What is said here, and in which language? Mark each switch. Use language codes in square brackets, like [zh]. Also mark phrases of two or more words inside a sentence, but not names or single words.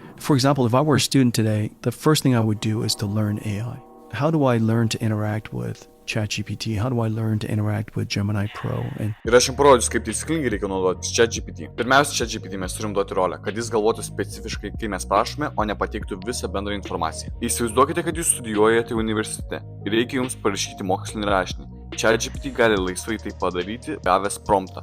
[en] For example, if I were a student today, the first thing I would do is to learn AI. How do I learn to interact with ChatGPT? How do I learn to interact with Gemini Pro? And [lt] Ir aš jums parodysiu, kaip taisyklingai reikia naudoti ChatGPT. Pirmiausia, ChatGPT mes turim duoti rolę, kad jis galvotų specifiškai, kai mes prašome, o ne pateiktų visą bendrą informaciją. Įsivaizduokite, kad jūs studijuojate universitete ir reikia jums parašyti mokslinį rašinį. ChatGPT gali laisvai tai padaryti, gavęs promptą.